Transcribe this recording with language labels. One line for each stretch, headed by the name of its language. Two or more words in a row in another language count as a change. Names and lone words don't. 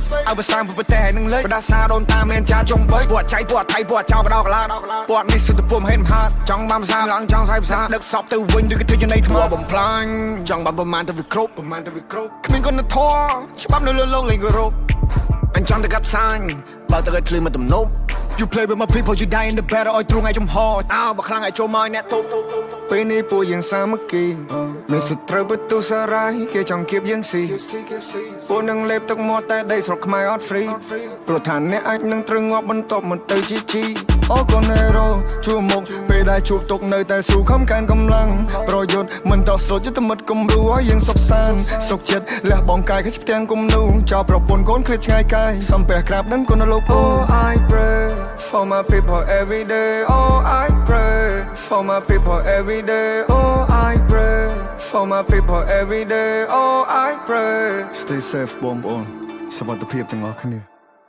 Khmer: ភាសាប្រទេសនឹងលេចបដាសាដូនតាមានចាចំបីពួកចៃពួកថៃពួកចៅបដោកឡាពួកនេះសុទ្ធតែពុំហេតុហាត់ចង់បានភាសាឡើងចង់សាយភាសាដឹកសពទៅវិញឬក៏ធ្វើជានៃថ្មបំផ្លាញចង់បានប្រមាណទៅវាគ្រប់ គ្មានគុណធម៌ច្បាប់នៅលើលោកលេងគោរពអញចង់ទៅកាត់សាញ់បើទៅឲ្យធ្លឺមកទំនប់
English: You play with my people you die in the battle
Khmer: ឲ្យទ្រង់ឲ្យចំហអោបើខ្លាំងឲ្យចូលមកអ្នកទុបពេលនេះ ពួកយើងសាមគ្គីមានសត្រូវបន្ទុសារាយគេចង់គៀបយើងស៊ីពួកនឹងលេបទឹកមាត់តែដីស្រុកខ្មែរអត់ free ព្រោះថា អ្នកអាចនឹងត្រូវងាប់បន្ទាប់មកទៅជីអូកូណេរ៉ូជួមុខពេលដែលជួបទុកនៅតែស៊ូខំកានកម្លាំងប្រយុទ្ធមិនតោះស្រូតយុទ្ធមិត្តគំរូឲ្យយើងសុខសាន្តសុខចិត្តលះបងកាយគេផ្ទាំងគំនូចោលប្រពន្ធកូនឃ្លាតឆ្ងាយកាយសំពះក្រាបដឹងគុណលោក
English: Oh I pray for my people every day Oh I pray for my people every day Oh I pray for my people every day Oh I pray Stay safe
Khmer: បងប្អូនសុខភាពទាំងអស់គ្នា